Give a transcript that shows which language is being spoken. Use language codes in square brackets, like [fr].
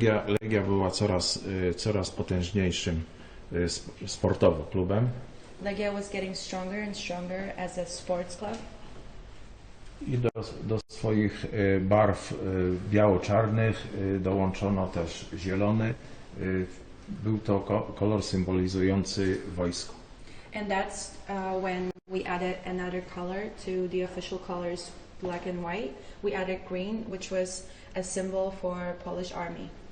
[pl] Legia była coraz potężniejszym sportowo klubem. [en] Legia was getting stronger and stronger as a sports club. [pl] I do swoich barw biało-czarnych dołączono też zielony. Był to kolor symbolizujący wojsko. [en] And that's when we added another color to the official colors, black and white. We added green, which was a symbol for Polish army.